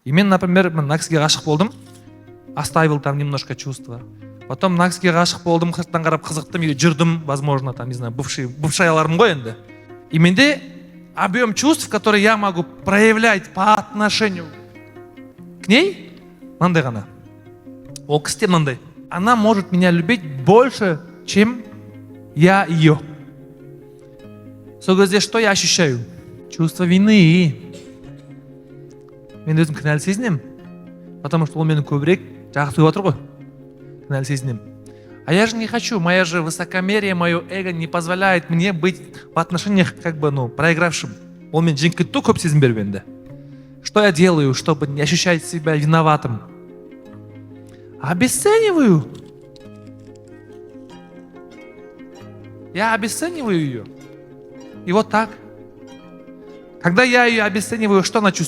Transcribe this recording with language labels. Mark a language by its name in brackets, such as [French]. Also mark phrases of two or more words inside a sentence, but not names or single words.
[Kazakh] И мен, например, мына кісіге ғашық болдым, [Russian] оставил там немножко чувства. [Kazakh] Потом мына кісіге ғашық болдым, сырттан қарап қызықтым, или жүрдім, [Russian] возможно, там, не знаю, [Kazakh] бывшаяларым ғой енді. [Russian] И менде объем чувств, которые я могу проявлять по отношению к ней, [Kazakh] мынандай ғана. Ол кісіде мынандай. [Russian] Она может меня любить больше, чем я ее. [Kazakh] Сол кезде [Russian] что я ощущаю? Чувство вины. [Kazakh] Мен өзім кінәлі сезінемін. [Russian] Потому что [Kazakh] ол мені көбірек жақсы көріп отыр ғой. Кінәлі сезінемін. [Russian] А я же не хочу, моя же высокомерие, мое эго не позволяет мне быть в отношениях как бы, проигравшим. Он мне [Kazakh] жеңіп кетті көп сезім беріп енді. [Russian] Что я делаю, чтобы не ощущать себя виноватым? Обесцениваю. Я обесцениваю ее. И вот так. Когда я ее обесцениваю, что она чувствует?